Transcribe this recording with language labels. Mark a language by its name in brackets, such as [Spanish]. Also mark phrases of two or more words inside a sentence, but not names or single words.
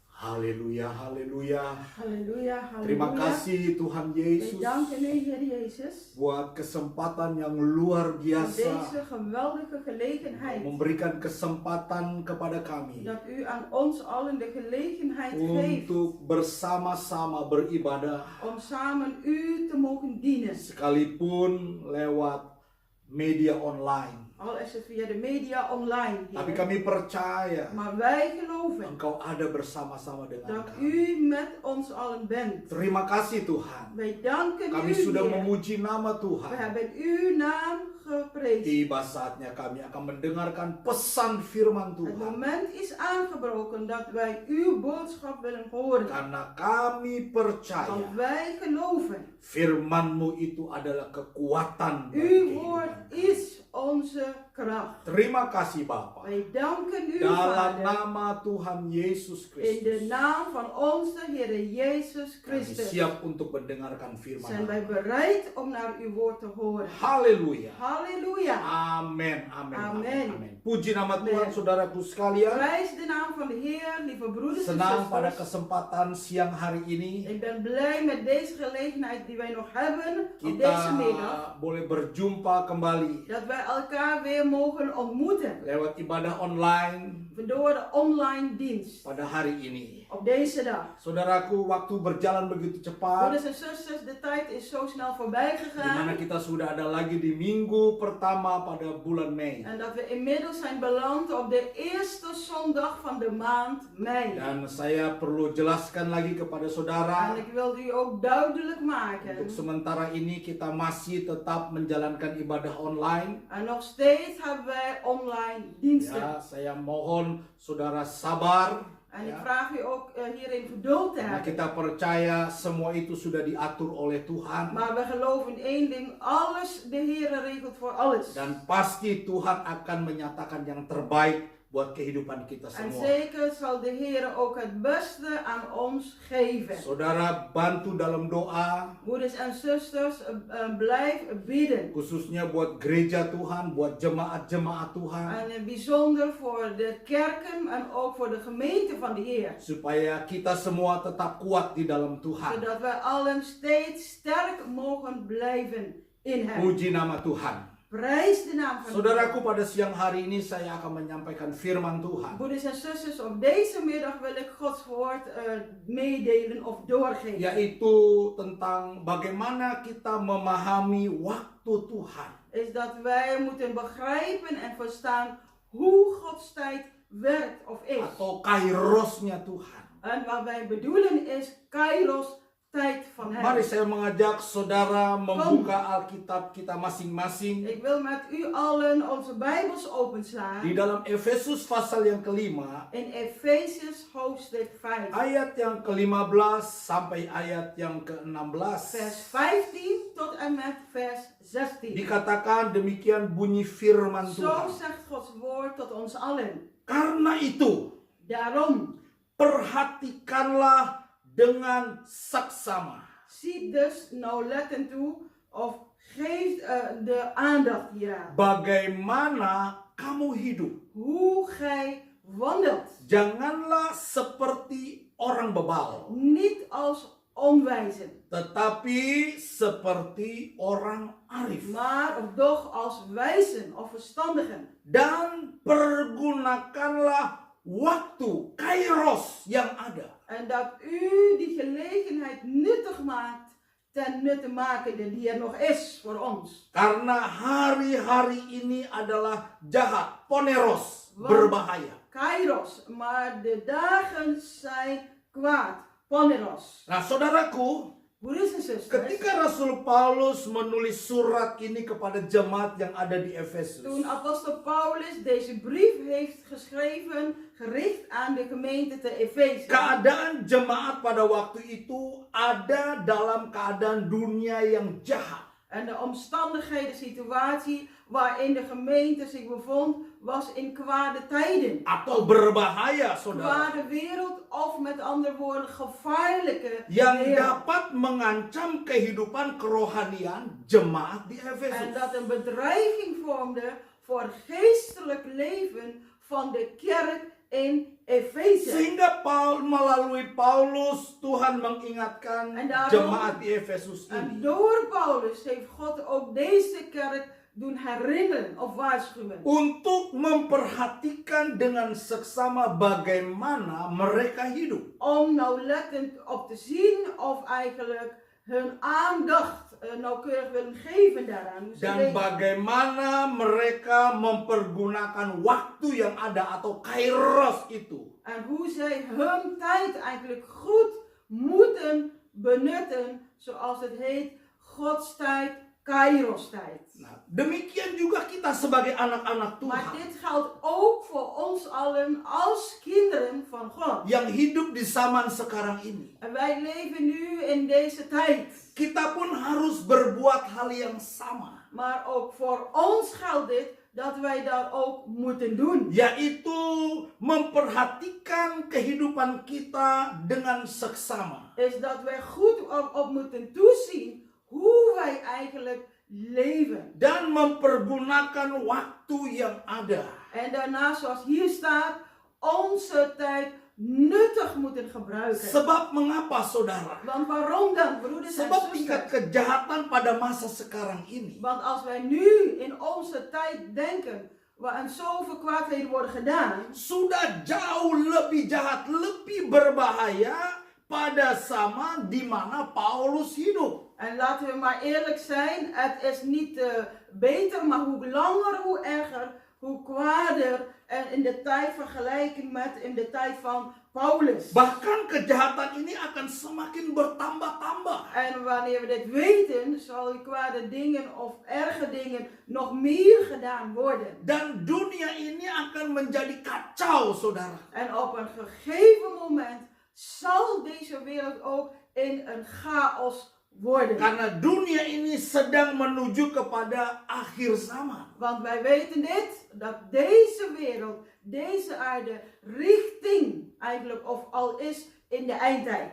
[Indonesian] Haleluya, haleluya. [Dutch] Halleluja, halleluja. [Indonesian] Terima kasih Tuhan [Dutch] Wij [Indonesian] Yesus [Dutch] danken u, Heer Jezus, [Indonesian] buat kesempatan yang luar [Dutch] voor [Indonesian] biasa [Dutch] deze geweldige gelegenheid. [Indonesian] memberikan kesempatan kepada kami [Dutch] Dat u aan ons allen de gelegenheid geeft [Indonesian] untuk bersama-sama beribadah [Dutch] om samen u te mogen dienen. [Indonesian] sekalipun lewat media online. [Dutch] Al is het via de media online, [Indonesian] Tapi [Dutch] Heer. [Indonesian] kami percaya [Dutch] Maar wij geloven [Indonesian] Engkau ada bersama-sama dengan [Dutch] dat [Indonesian] kami. [Dutch] u met ons allen bent. [Indonesian] Terima kasih Tuhan. [Dutch] Wij danken [Indonesian] Kami [Dutch] u, [Indonesian] sudah [Dutch] Heer. [Indonesian] memuji nama [Dutch] We [Indonesian] Tuhan. [Dutch] hebben uw naam geprezen. [Indonesian] Tiba saatnya kami akan mendengarkan pesan firman [Dutch] Het [Indonesian] Tuhan. [Dutch] moment is aangebroken dat wij uw boodschap willen horen. [Indonesian] Karena kami percaya [Dutch] Want wij geloven, [Indonesian] firman-Mu itu adalah kekuatan bagi [Dutch] uw [Indonesian] kehidupan. [Dutch] woord is onze kracht. [Indonesian] Terima kasih Bapa. [Dutch] Wij danken u, [Indonesian] Dalam [Dutch] Vader, [Indonesian] nama Tuhan Yesus [Dutch] in de [Indonesian] Kristus. [Dutch] naam van onze Heer Jezus [Indonesian] Kami [Dutch] Christus. [Indonesian] siap untuk mendengarkan [Dutch] Zijn [Indonesian] firman. [Dutch] wij bereid om naar uw woord te horen. [Indonesian] Haleluya. [Dutch] Halleluja. [Indonesian] Amin, amin, amin, Amin. amin. Puji nama Tuhan, Amin. saudaraku sekalian. [Dutch] Prijs de naam van de Heer, lieve broeders en [Indonesian] Senang pada [Dutch] zusters. [Indonesian] kesempatan siang hari ini [Dutch] Ik ben blij met deze gelegenheid die wij nog hebben op [Indonesian] kita [Dutch] deze middag. [Indonesian] boleh berjumpa kembali [Dutch] Dat wij elkaar weer mogen ontmoeten. [Indonesian] lewat ibadah online [Dutch] Door de online dienst. [Indonesian] pada hari ini. [Dutch] Op deze dag. [Indonesian] Saudaraku, waktu berjalan begitu cepat, [Dutch] Broeders en zusters, de tijd is zo snel voorbij [Indonesian] di mana [Dutch] gegaan. [Indonesian] kita sudah ada lagi di minggu pertama pada bulan Mei. [Dutch] En dat we inmiddels zijn beland op de eerste zondag van de maand mei. [Indonesian] Dan saya perlu jelaskan lagi kepada saudara, [Dutch] En ik wil u ook duidelijk maken. [Indonesian] untuk sementara ini kita masih tetap menjalankan ibadah online. [Dutch] En nog steeds hebben wij online diensten. [Indonesian] Ya, saya mohon saudara sabar. [Dutch] En ik [Indonesian] Ya. [Dutch] vraag u ook hierin geduld te [Indonesian] Karena [Dutch] hebben. [Indonesian] kita percaya semua itu sudah diatur oleh Tuhan. [Dutch] Maar we geloven in één ding, alles, de Heer regelt voor alles. [Indonesian] Dan pasti Tuhan akan menyatakan yang terbaik buat kehidupan kita [Dutch] En [Indonesian] semua. [Dutch] zeker zal de Heer ook het beste aan ons geven. [Indonesian] Saudara bantu dalam doa, [Dutch] Broeders en zusters, blijf bidden. [Indonesian] khususnya buat gereja Tuhan, buat jemaat-jemaat Tuhan. [Dutch] En bijzonder voor de kerken en ook voor de gemeente van de Heer. [Indonesian] Supaya kita semua tetap kuat di dalam Tuhan. [Dutch] Zodat wij allen steeds sterk mogen blijven in hem. [Indonesian] Puji nama Tuhan. [Dutch] Prijs de naam van de Heer. [Indonesian] Saudaraku, pada siang hari ini saya akan menyampaikan firman Tuhan. [Dutch] Broeders en zusters, op deze middag wil ik Gods woord meedelen of doorgeven. [Indonesian] Yaitu tentang bagaimana kita memahami waktu Tuhan. [Dutch] Is dat wij moeten begrijpen en verstaan hoe Gods tijd werkt of is. [Indonesian] Atau kairosnya Tuhan. [Dutch] En wat wij bedoelen is Kairos, tijd van hem. [Indonesian] Mari saya mengajak saudara membuka Alkitab kita masing-masing [Dutch] Ik wil met u allen onze Bijbels [Indonesian] di [Dutch] openslaan [Indonesian] dalam Efesus pasal yang kelima, [Dutch] in Efesius hoofdstuk 5, [Indonesian] ayat yang ke-15 sampai ayat yang ke-16. [Dutch] vers 15 tot en met vers 16. [Indonesian] Dikatakan demikian bunyi firman [Dutch] Zo [Indonesian] Tuhan. [Dutch] zegt Gods woord tot ons allen. [Indonesian] Karena itu, [Dutch] Daarom, [Indonesian] perhatikanlah dengan saksama. [Dutch] zie dus nauwlettend toe of geef de aandacht hieraan. [Indonesian] Bagaimana kamu hidup? [Dutch] Hoe gij wandelt. [Indonesian] Janganlah seperti orang bebal, [Dutch] Niet als onwijzen, [Indonesian] tetapi seperti orang arif. [Dutch] maar of doch als wijzen of verstandigen. [Indonesian] Dan pergunakanlah waktu kairos yang ada. [Dutch] En dat u die gelegenheid nuttig maakt ten nutte maken die er nog is voor ons. [Indonesian] Karena hari-hari ini adalah jahat, poneros, [Dutch] Wat? [Indonesian] berbahaya. Kairos, [Dutch] maar de dagen zijn kwaad. Poneros. [Indonesian] Nah, saudaraku, [Dutch] Broeders en zusters, [Indonesian] ketika Rasul Paulus menulis surat ini kepada jemaat yang ada di Efesus, [Dutch] toen apostel Paulus deze brief heeft geschreven, gericht aan de gemeente te Efeze. [Indonesian] keadaan jemaat pada waktu itu ada dalam keadaan dunia yang jahat. [Dutch] En de omstandigheden, situatie waarin de gemeente zich bevond, was in kwade tijden. [Indonesian] Atau berbahaya, saudara. [Dutch] Kwade wereld, of met andere woorden, gevaarlijke [Indonesian] Yang [Dutch] wereld. [Indonesian] dapat mengancam kehidupan kerohanian jemaat di [Dutch] En [Indonesian] Efesus. [Dutch] dat een bedreiging vormde voor het geestelijk leven van de kerk in Efeze. [Indonesian] Sehingga melalui Paulus Tuhan mengingatkan [Dutch] En daarom- [Indonesian] jemaat di Efesus [Dutch] En [Indonesian] ini. [Dutch] door Paulus heeft God ook deze kerk doen herinneren of waarschuwen. [Indonesian] Untuk memperhatikan dengan seksama bagaimana mereka hidup. [Dutch] Om nauwlettend op te zien of eigenlijk hun aandacht nauwkeurig willen geven daaraan. Hoe ze [Indonesian] Dan [Dutch] leven. [Indonesian] bagaimana mereka mempergunakan waktu yang ada atau kairos itu. [Dutch] En hoe zij hun tijd eigenlijk goed moeten benutten, zoals het heet, Gods tijd, Kairos tijd. [Indonesian] Nah, demikian juga kita sebagai anak-anak [Dutch] Maar [Indonesian] Tuhan [Dutch] dit geldt ook voor ons allen als kinderen van God. [Indonesian] yang hidup di zaman sekarang ini. [Dutch] En wij leven nu in deze tijd. [Indonesian] Kita pun harus berbuat hal yang sama, [Dutch] Maar ook voor ons geldt dit, dat wij dat ook moeten doen. [Indonesian] yaitu memperhatikan kehidupan kita dengan seksama. [Dutch] Is dat wij goed op moeten toezien hoe wij eigenlijk leven. [Indonesian] Dan mempergunakan waktu yang ada. [Dutch] En daarna, zoals hier staat, onze tijd nuttig moeten gebruiken. [Indonesian] Sebab mengapa saudara? [Dutch] Want waarom dan, broeders en [Indonesian] Sebab tingkat [Dutch] zusters? [Indonesian] kejahatan pada masa sekarang ini [Dutch] Want als wij nu in onze tijd denken, waarin zoveel kwaadheden worden gedaan, [Indonesian] sudah jauh lebih jahat, lebih berbahaya pada zaman di mana Paulus hidup. [Dutch] en laten we maar eerlijk zijn, het is niet beter, maar hoe langer, hoe erger, hoe kwader. En in de tijd vergelijking met in de tijd van Paulus. [Indonesian] Bahkan kejahatan ini akan semakin bertambah-tambah. [Dutch] En wanneer we dit weten, zal die kwade dingen of erge dingen nog meer gedaan worden. [Indonesian] Dan dunia ini akan menjadi kacau, saudara. [Dutch] En op een gegeven moment zal deze wereld ook in een chaos worden. [Indonesian] Karena dunia ini sedang menuju kepada akhir zaman. [Dutch] Want wij weten dit, dat deze wereld, deze aarde, richting eigenlijk of al is in de eindtijd.